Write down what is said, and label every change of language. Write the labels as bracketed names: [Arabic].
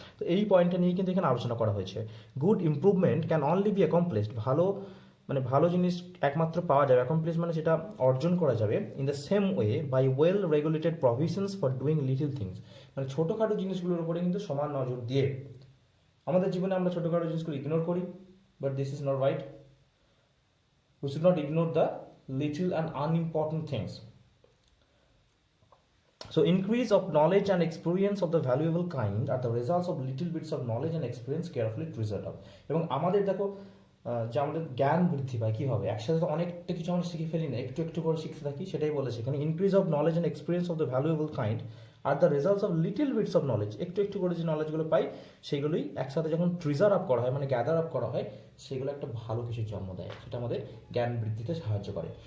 [Bangla] তো এই পয়েন্টটা নিয়ে কিন্তু এখানে আলোচনা করা হয়েছে। [English] good improvement can only be accomplished, [Bangla] ভালো জিনিস একমাত্র পাওয়া যাবে, অ্যাকমপ্লিশ মানে সেটা অর্জন করা যাবে [English] in the same way by well regulated provisions for doing little things, [Bangla] মানে ছোটোখাটো জিনিসগুলোর উপরে কিন্তু সমান নজর দিয়ে। আমাদের জীবনে আমরা ছোটোখাটো জিনিসগুলো ইগনোর করি, [English] But this is not right. We should not ignore the little and unimportant things. So increase of knowledge and experience of the valuable kind are the results of little bits of knowledge and experience carefully treasured up. [Bangla] এবং আমাদের দেখো যে আমাদের জ্ঞান বৃদ্ধি পায় কীভাবে, একসাথে তো অনেকটা কিছু আমরা শিখে ফেলি না, একটু একটু করে শিখতে থাকি, সেটাই বলেছে এখানে। [English] increase of knowledge and experience of the valuable kind are the results of little bits of knowledge, [Bangla] একটু একটু করে যে নলেজগুলো পাই সেগুলোই একসাথে যখন ট্রিজার আপ করা হয় মানে গ্যাদার আপ করা হয় সেগুলো একটা ভালো কিছুর জন্ম দেয়, সেটা আমাদের জ্ঞান বৃদ্ধিতে সাহায্য করে।